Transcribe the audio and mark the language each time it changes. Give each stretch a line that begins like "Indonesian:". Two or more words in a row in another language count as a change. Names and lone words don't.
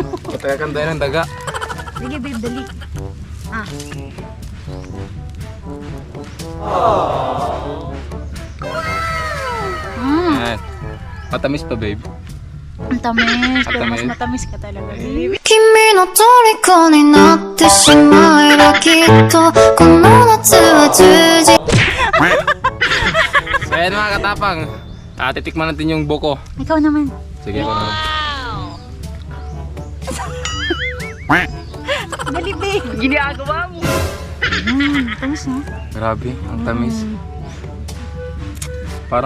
Filipino: Patayakan tayo ng daga. Sige babe, dali. Ah. Ayan. Matamis pa, babe. Ang tamis. Pero mas Matamis. matamis ka talaga, babe.
Japanese: 君の虜になってしまえばきっとこの夏は充実
Filipino: So ayan mga katapang, titikman natin yung buko. Ikaw naman. Sige, ako naman. Dali, babe. Ginagawa mo. Tamis na. Grabe, ang tamis. Parang